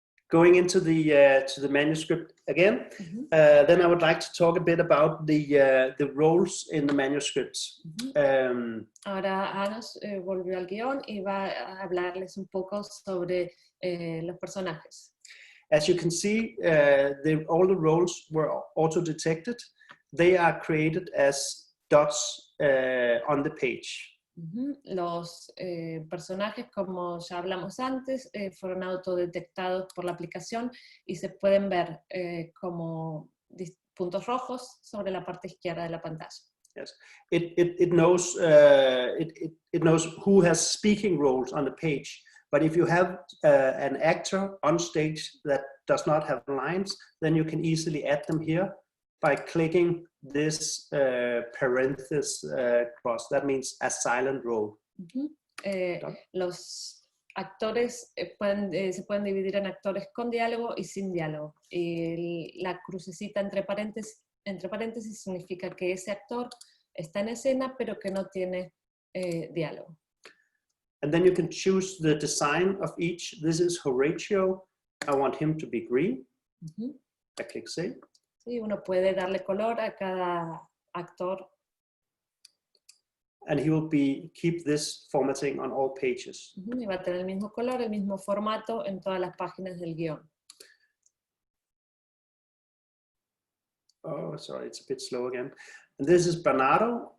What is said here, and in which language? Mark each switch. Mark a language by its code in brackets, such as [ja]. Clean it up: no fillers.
[en] Going into the manuscript again, then I would like to talk a bit about the roles in the manuscripts. [es] Ahora Anos volvió al guión y va a hablarles un poco sobre los personajes. [en] As you can see, all the roles were auto-detected. They are created as dots on the page. [es] Los personajes, como ya hablamos antes, fueron autodetectados por la aplicación y se pueden ver como puntos rojos sobre la parte izquierda de la pantalla. [en] Yes, it knows it knows who has speaking roles on the page. But if you have an actor on stage that does not have lines, then you can easily add them here by clicking this parenthesis cross. That means a silent role. [es] Los actores se pueden dividir en actores con diálogo y sin diálogo. Y la crucecita entre paréntesis significa que ese actor está en escena, pero que no tiene diálogo. [en] And then you can choose the design of each. This is Horatio. I want him to be green. I click save. [es] Sí, uno puede darle color a cada actor. [en] And he will keep this formatting on all pages. [es] Y va a tener el mismo color, el mismo formato en todas las páginas del guión. [en] Oh, sorry, it's a bit slow again. And this is Bernardo.